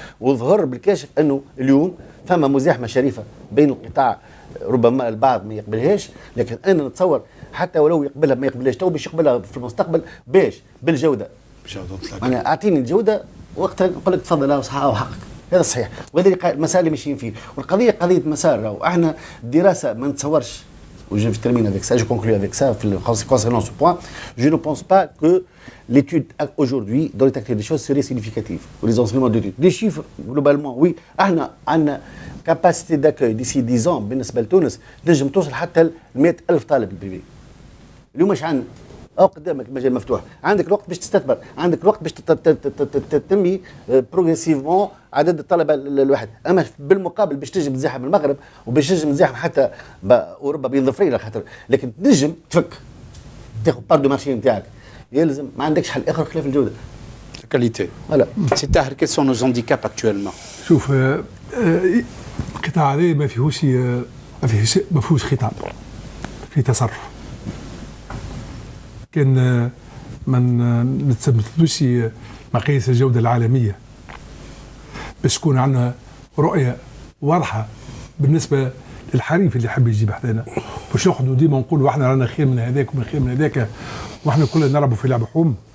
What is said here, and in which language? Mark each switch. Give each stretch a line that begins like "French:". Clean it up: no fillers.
Arabic: وظهر بالكاشف انه اليوم فما مزاحمه شريفه بين القطاع، ربما البعض ما يقبلهاش، لكن انا نتصور حتى ولو يقبلها ما يقبلهاش تو باش يقبلها في المستقبل باش بالجوده. انا اعطيني الجوده وقتها نقول لك تفضل صحه وحقك، هذا صحيح، وهذا المسائل اللي ماشيين فيه. والقضيه قضيه مسار، راهو احنا الدراسه ما نتصورش.
French: Je termine avec ça, je conclue avec ça concernant ce point. Je ne pense pas que l'étude aujourd'hui, dans l'état actuel des choses, serait significative. Ou les enseignements d'études. Les chiffres, globalement, oui. On a capacité d'accueil d'ici 10 ans,
Arabic: بالنسبة لتونس نجم توصل حتى ل 100,000 طالب البريفي. اليوم مش عندنا. قدامك مجال مفتوح، عندك الوقت باش تستثمر، عندك الوقت باش تنمي بروغريسيفمون عدد الطلبه الواحد. اما بالمقابل باش تنجم تزاحم المغرب وباش تنجم تزاحم حتى اوروبا بين ظفرين، خاطر لكن تنجم تفك تاخذ بار دو مارشي نتاعك، يلزم ما عندكش حل اخر خلاف الجوده.
French: qualité. Voilà. C'est Tahir, quels sont nos handicaps actuellement?
Arabic: شوف القطاع هذا ما فيهوش خطاب، في تصرف. كان ما نتثبتوش مقاييس الجودة العالمية باش تكون عندنا رؤية واضحة بالنسبة للحريف اللي يحب يجيب حدانا، باش ناخذوا ديما نقولوا احنا رانا خير من هذاك ومن خير من هذاك واحنا كلنا نلعبوا في لعب حوم.